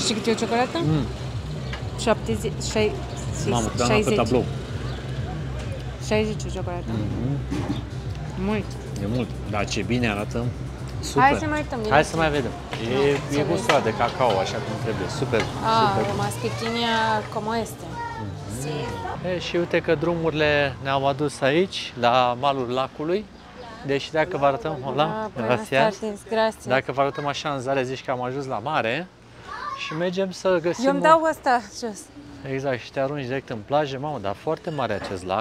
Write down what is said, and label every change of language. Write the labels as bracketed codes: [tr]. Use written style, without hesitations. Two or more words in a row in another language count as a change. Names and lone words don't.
[ro] Știi cât e o ciocolată? 70, 60. Mamă, cât am pe tablou. 60 o ciocolată. Mult. E mult, dar ce bine arată. Super. Hai să mai uităm. Hai să mai vedem. E gustat de cacao, așa cum trebuie. Super. Super. [es] Más pequeña como este. [ro] Și uite că drumurile ne-au adus aici, la malul lacului. Deci dacă vă arătăm, dacă vă arătăm așa în zare, zici că am ajuns la mare și mergem să găsim... Eu îmi dau asta jos. Exact, și te arunci direct în plajă. Mamă, dar foarte mare acest lac.